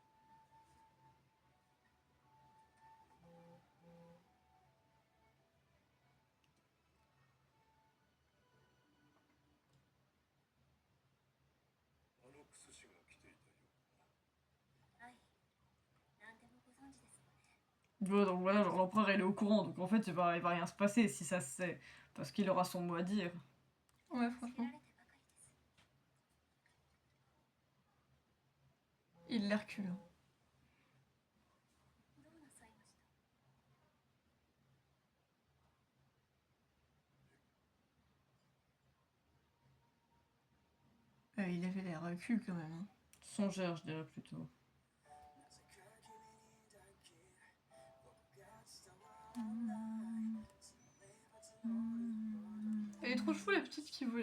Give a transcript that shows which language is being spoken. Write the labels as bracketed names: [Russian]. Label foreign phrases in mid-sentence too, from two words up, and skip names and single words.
[Japanese] あのクス氏が来ていたようだな。はい。何でもご存知ですもんね。 [French] Ouais, donc voilà, genre l'empereur il est au courant, donc en fait il va rien se passer si ça se sait, parce qu'il aura son mot à dire. Ouais, [Japanese] 助け [French] franchement. [Japanese] られてばかりです。 [French] Il les recule. Hein. [Japanese] どうなさいました？ [French] Il avait l'air cul quand même. Hein. Songeur, je dirais plutôt. Elle est trop chou la petite qui voulait.